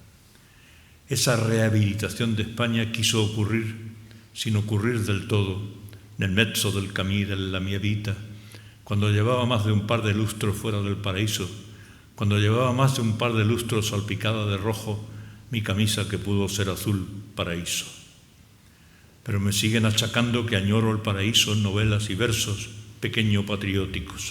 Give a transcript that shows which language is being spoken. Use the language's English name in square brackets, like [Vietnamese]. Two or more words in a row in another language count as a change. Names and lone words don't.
[Spanish] Esa rehabilitación de España quiso ocurrir, sin ocurrir del todo, [Italian] nel mezzo del camí della mia vita, [Spanish] cuando llevaba más de un par de lustros fuera del paraíso, cuando llevaba más de un par de lustros salpicada de rojo mi camisa que pudo ser azul paraíso. Pero me siguen achacando que añoro el paraíso en novelas y versos pequeño patrióticos.